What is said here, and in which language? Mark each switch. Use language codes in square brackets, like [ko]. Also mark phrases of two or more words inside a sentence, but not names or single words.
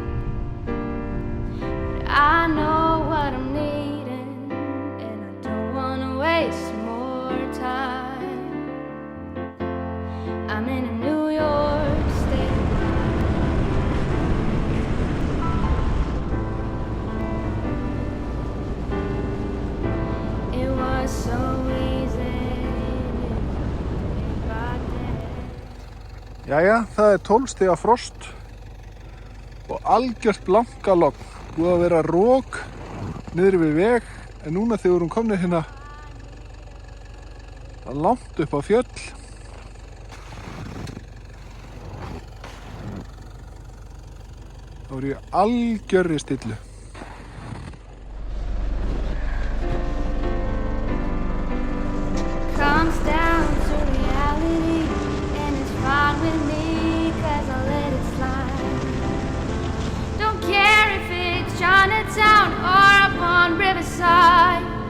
[en] But I know what I'm needing, and I don't want to waste more time. I'm in a New York state of mind. So easy. [is] Jæja, það 12 stiga frost og algjört blankalogn. Búið að vera rok niður við veg, en núna þegar við erum komnir hérna langt upp á fjöll þá er ég algjörri stillu. [en] Comes down to reality, and it's fine with me, 'cause I let it slide. Don't care if it's Chinatown or up on Riverside.